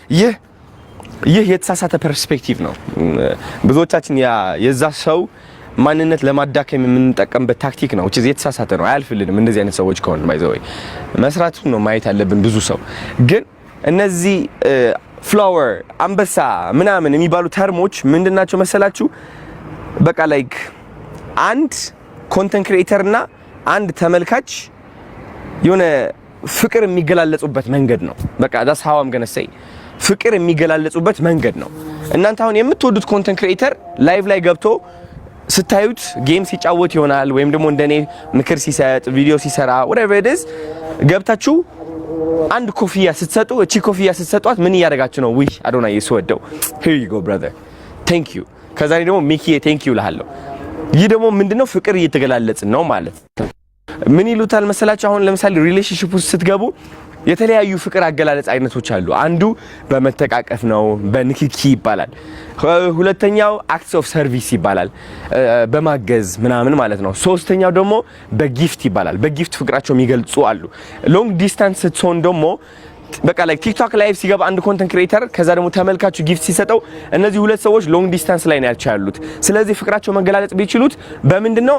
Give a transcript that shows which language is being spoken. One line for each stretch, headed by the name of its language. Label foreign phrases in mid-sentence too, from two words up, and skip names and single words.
Amharic: ይህ የተሳሳተ ፐርስፔክቲቭ ነው። ብዙዎቻችን የዛ ሰው ማንነት ለማዳከም የምንጠቀምበት ታክቲክ ነው። እቺ የተሳሳተ ነው፣ አያልፍልንም። እንደዚህ አይነት ሰዎች ከሆነ ባይዘው መስራቱን ነው ማየት ያለብን ብዙ ሰው። ግን እነዚህ ፍላወር፣ አንበሳ ምናምን የሚባሉ ተርሞች ምንድናቸው መሰላችሁ? በቃ ላይክ አንድ
English: content creator
Amharic: እና አንድ ተመልካች የሆነ ፍቅር የሚገላለጹበት መንገድ ነው። በቃ
English: that's how I'm gonna say
Amharic: ፍቅር የሚገላለጹበት መንገድ ነው። እናንተ አሁን የምትወዱት
English: content creator
Amharic: ላይቭ ላይ ገብቶ ስታዩት ጌም ሲጫወት ይሆናል፣ ወይም ደግሞ እንደኔ ምክር ሲሰጥ ቪዲዮ ሲሰራ
English: whatever it is
Amharic: ገብታችሁ አንድ ኮፍያ ስትሰጡ እቺ ኮፍያ ስትሰጧት ምን እያደረጋችሁ ነው? ዊ አዶናይ ይስወደው
English: here you go brother thank you
Amharic: ከዛ ደግሞ ሚኪ
English: thank you
Amharic: እልሃለሁ። ይህ ደግሞ ምንድነው? ፍቅር እየተገላለጽን ነው ማለት። ምን ይሉታል መሰላችሁ? አሁን ለምሳሌ ሪሌሽንሺፕ ውስጥ ስትገቡ የተለያዩ ፍቅር አገላለጽ አይነቶች አሉ። አንዱ በመተቃቀፍ ነው፣ በንክኪ ይባላል። ሁለተኛው
English: acts of service
Amharic: ይባላል፣ በማገዝ ምናምን ማለት ነው። ሶስተኛው ደግሞ በጊፍት ይባላል። በጊፍት ፍቅራቸው የሚገልጹ አሉ።
English: long distance
Amharic: ስትሆን ደግሞ በቃ ላይ ቲክቶክ ላይቭ ሲገባ አንድ
English: content creator
Amharic: ከዛ ደግሞ ተመልካቹ ጊፍት ሲሰጠው እነዚህ ሁለት ሰዎች
English: long distance
Amharic: ላይ ናቸው ያሉት። ስለዚህ ፍቅራቸው መገላለጽ ቢችሉት በምንድነው?